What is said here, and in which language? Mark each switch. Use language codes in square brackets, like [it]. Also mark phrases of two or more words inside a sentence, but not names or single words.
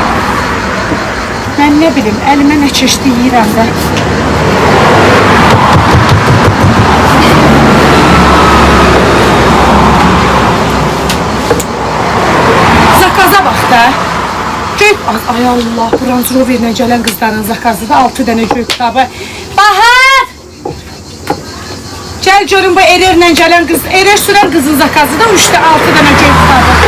[az] Mən nə bilim, əlimə nə keçdi yiyirəm də. Zakaza bax da. Göy, ay Allah, bu Range Rover'lə gələn qızların zakazı da 6 dənə göy kitabı. Bahar! [tr] Gel görün bu Erer'le gelen kız, Erer süren kızın zakazı da 3'te 6 tane göy kitabı.